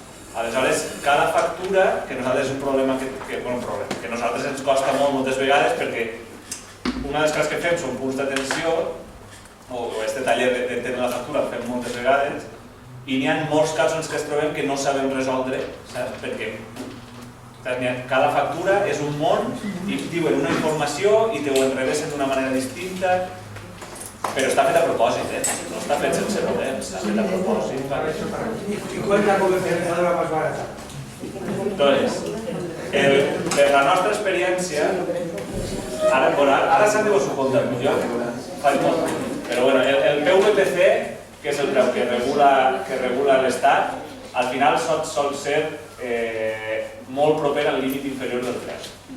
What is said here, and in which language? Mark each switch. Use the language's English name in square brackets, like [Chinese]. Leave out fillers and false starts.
[Catalan] Aleshores, cada factura, que nosaltres és un problema que a nosaltres ens costa molt moltes vegades, perquè una de les coses que fem són punts d'atenció, o aquest taller d'entendre la factura el fem moltes vegades, i n'hi ha molts casos en què es trobem que no sabem resoldre, perquè cada factura és un món i diuen una informació i te ho enrevessen d'una manera distinta, però està fet a propòsit, no està fet sense voler, està fet a propòsit. [Spanish] ¿Y cuál es la comercializadora más barata? [Catalan] Entonces, per la nostra experiència, ara s'han de suportar millor, però bueno, el PVPC, que és el preu que regula l'Estat, al final sol ser molt proper al límit inferior del preu.